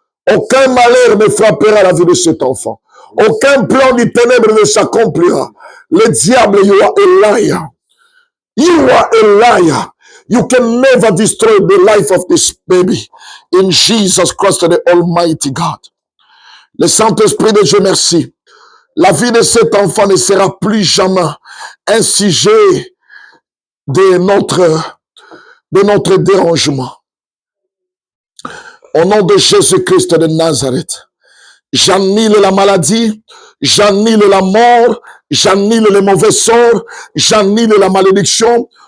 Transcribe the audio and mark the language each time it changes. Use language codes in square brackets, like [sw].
[fr] Aucun malheur ne frappera la vie de cet enfant. Aucun plan du ténèbre ne s'accomplira. Le diable, [en] you are a liar. You are a liar. You can never destroy the life of this baby. In Jesus Christ, the Almighty God. [fr] Le Saint-Esprit de Dieu, merci. La vie de cet enfant ne sera plus jamais un sujet de notre dérangement. Au nom de Jésus-Christ de Nazareth, j'annule la maladie, j'annule la mort, j'annule les mauvais sorts, j'annule la malédiction.